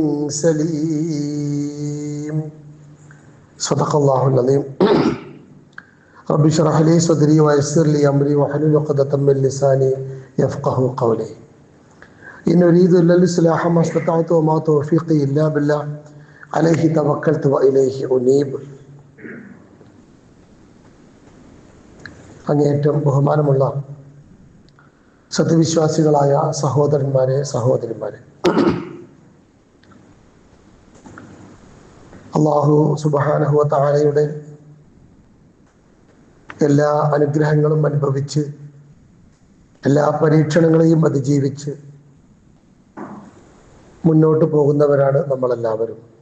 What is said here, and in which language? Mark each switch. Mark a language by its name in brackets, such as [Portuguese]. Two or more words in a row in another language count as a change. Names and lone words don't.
[Arabic] سليم صدق الله العظيم رب اشرح لي صدري ويسر لي أمري واحلل عقدة من لساني يفقهوا قولي إن أريد إلا الإصلاح ما استطعت وما توفيقي إلا بالله عليه توكلت وإليه أنيب. [Malayalam] അങ്ങേയറ്റം ബഹുമാനമുള്ള സത്യവിശ്വാസികളായ സഹോദരന്മാരെ സഹോദരിമാരെ, [Arabic] الله سبحانه وتعالى [Malayalam] എല്ലാ അനുഗ്രഹങ്ങളും അനുഭവിച്ച് എല്ലാ പരീക്ഷണങ്ങളെയും അതിജീവിച്ച് മുന്നോട്ട് പോകുന്നവരാണ് നമ്മളെല്ലാവരും.